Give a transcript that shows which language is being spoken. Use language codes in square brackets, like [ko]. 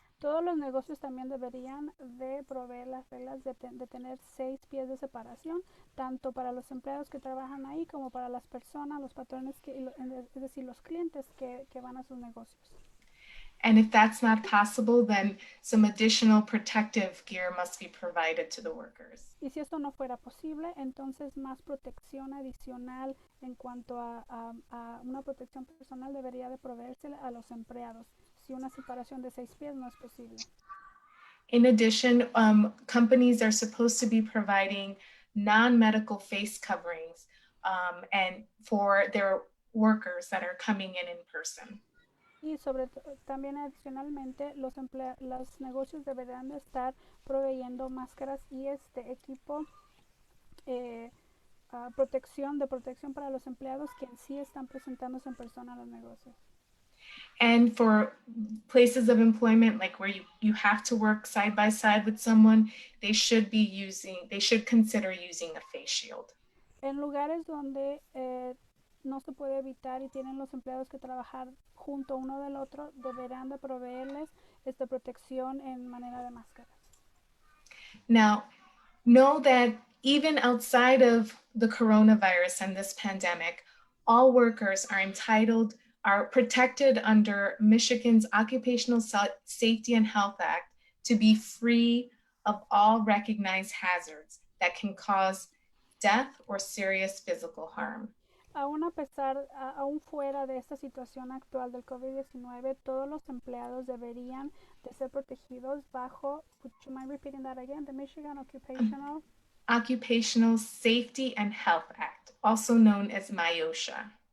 [es] Todos los negocios también deberían de proveer las reglas de tener 6 pies de separación, tanto para los empleados que trabajan ahí como para las personas, los patrones, es decir, los clientes que van a sus negocios. [en] And if that's not possible, then some additional protective gear must be provided to the workers. [es] Y si esto no fuera posible, entonces más protección adicional en cuanto a una protección personal debería de proveerse a los empleados si una separación de 6 pies no es posible. [en] In addition, companies are supposed to be providing non-medical face coverings and for their workers that are coming in person. [es] Y también adicionalmente los negocios deberán de estar proveyendo máscaras y equipo protección para los empleados que en sí están presentándose en persona a los negocios. [en] And for places of employment, like where you have to work side by side with someone, they should consider using a face shield. [es] En lugares donde no se puede evitar y tienen los empleados que trabajar junto uno del otro, deberán de proveerles esta protección en manera de máscaras. [en] Now, know that even outside of the coronavirus and this pandemic, all workers are protected under Michigan's Occupational Safety and Health Act to be free of all recognized hazards that can cause death or serious physical harm. [es] Aún fuera de esta situación actual del COVID-19, todos los empleados deberían de ser protegidos bajo, [en] would you mind repeating that again? The Michigan Occupational Safety and Health Act, also known as MIOSHA.